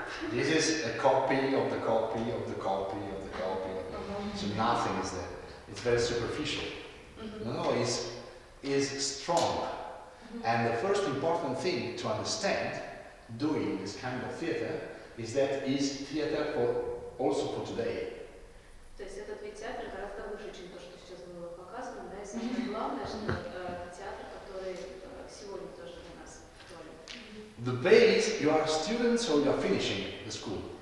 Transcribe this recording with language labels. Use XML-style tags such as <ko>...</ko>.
<en>This is a copy of the copy of the copy of the copy. So nothing is there. It's very superficial. No, it's strong. And the first important thing to understand doing this kind of theater is that it's theater also for today.</en> <ru>То есть этот вид театра гораздо выше, чем то, что сейчас было показано, да, и самое главное, что это театр, который сегодня тоже для нас актуален.</ru> <en>The base, you are students or you are finishing the school?</en>